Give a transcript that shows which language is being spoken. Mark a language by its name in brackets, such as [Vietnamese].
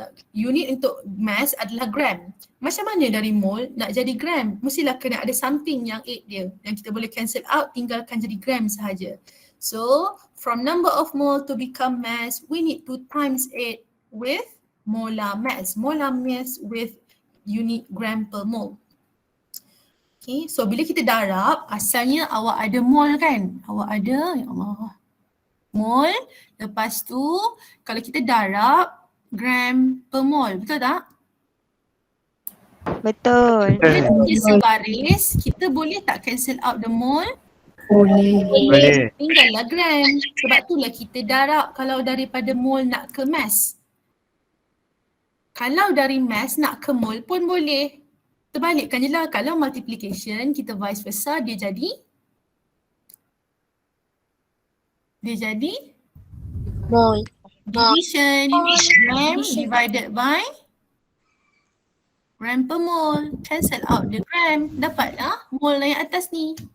[Malay] Unit untuk mass adalah gram. Macam mana dari mole nak jadi gram? Mestilah kena ada something yang 8 dia. Yang kita boleh cancel out, tinggalkan jadi gram sahaja. [English] So, from number of mole to become mass, we need to times 8 with molar mass. Molar mass with unit gram per mole. [Malay] Okay, so bila kita darab, asalnya awak ada mole kan? Awak ada, ya Allah, mole. Lepas tu, kalau kita darab, gram per mole, betul tak? Betul. Bila dia sebaris, kita boleh tak [English] cancel out the mole? [Malay] Boleh. Tinggallah gram. Sebab itulah kita darab kalau daripada mole nak ke mass. Kalau dari mass nak ke mole pun boleh. Terbalikkan je lah. Kalau multiplication, kita vice versa, dia jadi [English] Mole. division. Gram divided by gram per mole. Cancel out the gram. [Malay] Dapatlah mole yang atas ni.